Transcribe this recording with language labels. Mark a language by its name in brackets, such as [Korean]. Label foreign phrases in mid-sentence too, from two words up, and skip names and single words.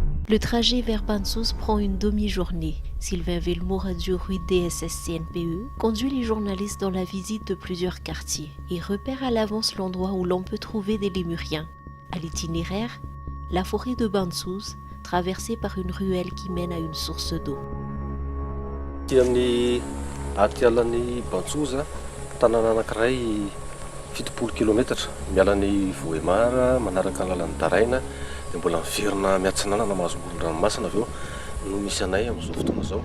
[French] Le trajet vers Bansouz prend une demi-journée. Sylvain Villemot, Radio Rue DSS-CNPE, conduit les journalistes dans la visite de plusieurs quartiers et repère à l'avance l'endroit où l'on peut trouver des lémuriens. À l'itinéraire, la forêt de Bansouz, traversée par une ruelle qui mène à une source d'eau. [Malagasy] Atialan'ny Bansouz, tanàna anankiray 70 km miala ny Vohemara, manaraka ny lalan'ny Taraina, dia mbola miverina miatsinanana mahazo-bolon-dranomasina avy eo no misy anay amin'izao fotoana izao.